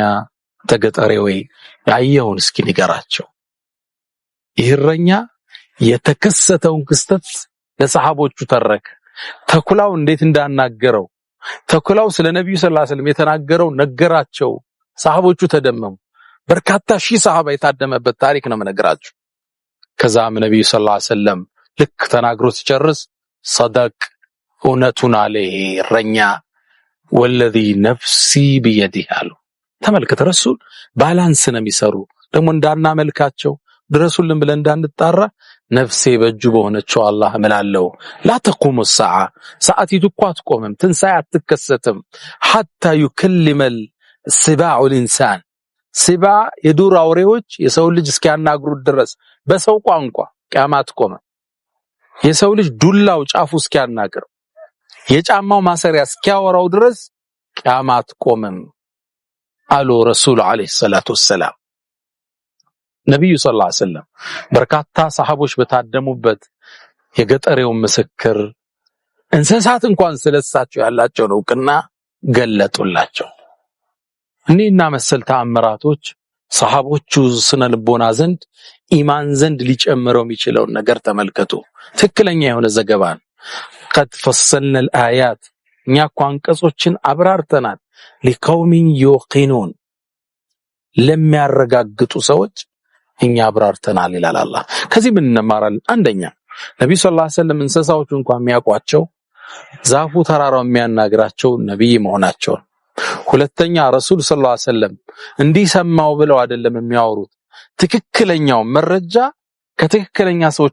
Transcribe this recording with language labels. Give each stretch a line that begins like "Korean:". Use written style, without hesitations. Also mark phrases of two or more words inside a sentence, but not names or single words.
Amharic: ተገጠሬ ወይ ያየውን እስኪ ንገራቸው ይህረኛ የተከሰተውን ክስተት ለሰሃቦቹ ተረከ ተኩላው እንዴት እንዳናገረው ተኩላው ስለ ነብዩ
Arabic: صلى الله عليه وسلم
Amharic: የተናገረው ነገራቸው ሰሃቦቹ ተደመሙ በርካታ ሺህ ሰሃባ የታደመበት ታሪክ ነው መነግራችሁ ከዛም ነብዩ
Arabic: صلى الله عليه
Amharic: ወሰለም ልክ ተናግሮ ሲጨርስ صدق እውነቱን አለ እረኛ
Arabic: والذي نفسي بيده
Amharic: አሉ ተመልከተ ረሱል ባላንስ ነው የሚሰሩ ደግሞ እንዳናመልካቸው ድረሱልን ብለን እንዳንጣራ ነፍሴ በእጁ በሆነችው አላህ እምላለሁ
Arabic: لا تقوم الساعه
Amharic: ሰዓቲቱ እኮ አትቆምም ትንሳኤ አትከሰትም
Arabic: حتى يكلم السباع الانسان سباع
Amharic: የዱር አውሬዎች የሰው ልጅ እስኪያናግሩት ድረስ በሰው ቋንቋ ቂያማት ቆመ የሰው ልጅ ዱላው ጫፉ እስኪያናገር የጫማው ማሰሪያ እስኪያወራው ድረስ ቂያማት ቆመም አሉ ረሱል
Arabic: عليه الصلاة السلام
Amharic: ነብዩ
Arabic: صلى الله عليه وسلم
Amharic: በርካታ ሰሃቦች በታደሙበት የገጠሬው ምስክር እንስሳት እንኳን ስለሳቸው ያላቸው ዕውቅና ገለጡላቸው እነና መሰል ተአምራቶች ሰሃቦቹ ስነልቦና ዘንድ ኢማን ዘንድ ሊጨምረው የሚችለው ነገር ተመልከቱ ትክክለኛ የሆነ ዘገባን
Arabic: قد فصلنا الآيات
Amharic: እኛ አንቀጾችን አብራርተናል
Arabic: لقوم يوقنون
Amharic: ለሚያረጋግጡ ሰዎች እኛ አብራርተናል ይላል አላህ ከዚህ ምን እንማራለን አንደኛ ነብዩ
Arabic: صلى الله عليه وسلم
Amharic: እንስሳዎቹ እንኳን የሚያቋቸው ዛፉ ተራራው የሚያናግራቸው ነብይ መሆናቸው ሁለተኛ ረሱል
Arabic: صلى الله عليه وسلم
Amharic: እንዲሰማው ብለው አይደለም የሚያወሩት ትክክለኛው መረጃ ከትክክለኛ ሰዎች